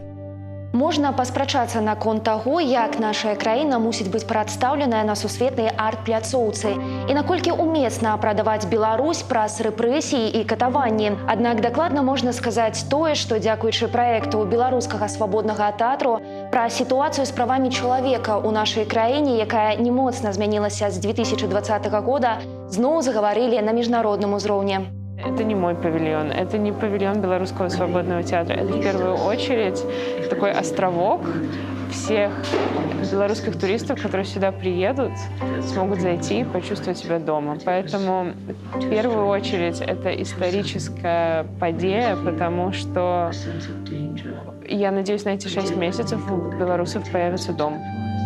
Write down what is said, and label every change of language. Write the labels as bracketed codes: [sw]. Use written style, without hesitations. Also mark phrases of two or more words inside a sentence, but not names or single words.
[be] Можна паспрачацца наконт таго, як наша краіна мусіць быць прадстаўленая на сусветнай арт-пляцоўцы і наколькі умесна прадаваць Беларусь праз рэпрэсіі і катаванні. Аднак дакладна можна сказаць тое, што дзякуючы праекту беларускага свабоднага тэатру пра сітуацыю з правамі чалавека ў нашай краіне, якая не моцна змянілася з 2020 года, зноў загаварылі на міжнародным узроўні. [ru] Это не мой павильон, это не павильон Белорусского свободного театра. Это в первую очередь такой островок всех белорусских туристов, которые сюда приедут, смогут зайти и почувствовать себя дома. Поэтому в первую очередь это историческая подея, потому что я надеюсь, на эти 6 месяцев у белорусов появится дом.